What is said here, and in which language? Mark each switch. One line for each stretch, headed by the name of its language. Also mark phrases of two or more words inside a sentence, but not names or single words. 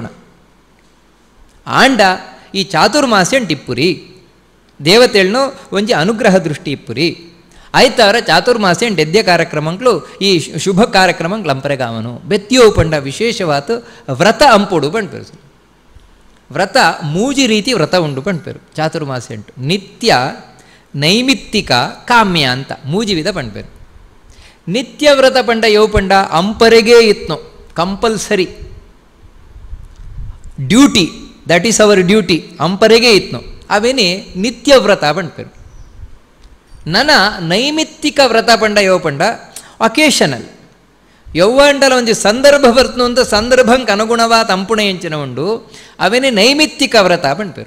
Tulu: ಆಂಡ ಈ ಚಾತುರ್ಮಾಸ್ಯಂಟು ಇಪ್ಪುರಿ ದೇವತೆಳ್ನು ಒಂಜಿ ಅನುಗ್ರಹ ದೃಷ್ಟಿ ಇಪ್ಪುರಿ ಆಯ್ತವರ ಚಾತುರ್ಮಾಸ್ಯಂಟು ಎದ್ದೆ ಕಾರ್ಯಕ್ರಮಗಳು ಈ ಶುಭ ಕಾರ್ಯಕ್ರಮಗಳು ಅಂಪರೆಗಾವನು ಬೆತ್ತಿಯೋ ಪಂಡ ವಿಶೇಷವಾದ ವ್ರತ ಅಂಪುಡು ಪಣ್ಪೇರು ವ್ರತ ಮೂಜಿ ರೀತಿ ವ್ರತ ಉಂಡು ಪಣ್ಪೇರು ಚಾತುರ್ಮಾಸ್ಯಂಟು ನಿತ್ಯ ನೈಮಿತ್ತಿಕ ಕಾಮ್ಯ ಅಂತ ಮೂಜಿ ವಿಧ ಪಣ್ಪೇರು. ನಿತ್ಯ ವ್ರತ ಪಂಡ ಯೋ ಪಂಡ ಅಂಪರೆಗೆ ಇತ್ನೋ
English: compulsory duty that is our duty
Tulu: ಅಂಪರೆಗೆ ಇತ್ನೋ ಅವೇನೇ ನಿತ್ಯ ವ್ರತ ಪಣ್ಪೇರು. ನನ ನೈಮಿತ್ತಿಕ ವ್ರತ ಪಂಡ ಯೋ ಪಂಡ ಅಕೇಶನಲ್ ಯೌವಾಂಡಲ ಒಂಜಿ ಸಂದರ್ಭ ಬರ್ತನು ಅಂತ ಸಂದರ್ಭಂಗೆ ಅನುಗುಣವಾದ ಅಂಪುಣ ಎಂಚಿನ ಉಂಡು ಅವೇನೇ ನೈಮಿತ್ತಿಕ ವ್ರತ ಪಣ್ಪೇರು.